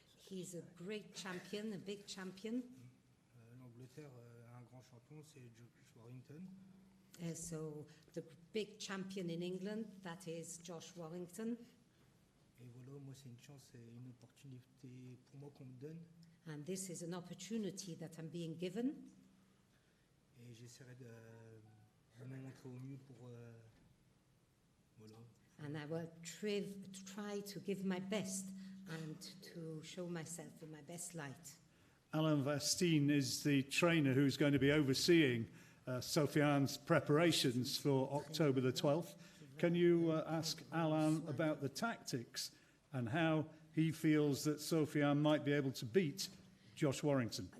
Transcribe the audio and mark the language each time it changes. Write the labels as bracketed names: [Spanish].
[English] He's a great champion, a big champion. [French] L'Angleterre a un grand champion, c'est Josh Warrington. [English] So the big champion in England, that is Josh Warrington. [French] Et voilà, moi c'est une chance et une opportunité pour moi qu'on me donne. [English] And this is an opportunity that I'm being given. [French] Et j'essaierai de me montrer au mieux pour voilà. [English] And I will try to give my best and to show myself in my best light. Alain Vastine is the trainer who's going to be overseeing Sofiane's preparations for October the 12th. Can you ask Alain about the tactics and how he feels that Sofiane might be able to beat Josh Warrington?